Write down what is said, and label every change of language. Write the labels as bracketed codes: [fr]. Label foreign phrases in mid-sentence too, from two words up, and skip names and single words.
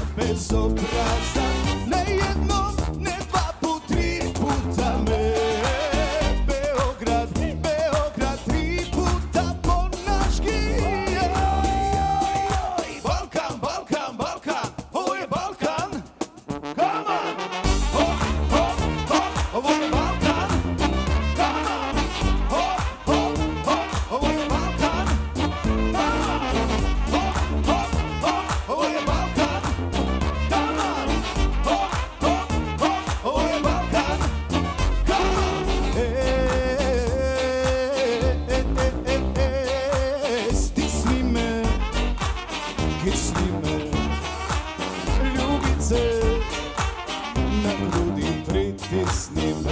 [sr] bezobrazan. Ne jednom, ne dva put, 3 puta me. Beograd, Beograd, 3 puta po naški. Balkan, Balkan, Balkan, ovo je Balkan. [en] Come on! Ho, ho, ho, [sr] ovo je Balkan. [en] Come on! Ho, ho, ho, [sr] ovo je Balkan. [en] Come on! Ho, ho, ho, [sr] ovo je Balkan. [en] Come on! Ho, ho, ho, [sr] ovo je Balkan. [en] Come on! [sr] Stisni me, kisni me, ljubice, na grudi pritisni me.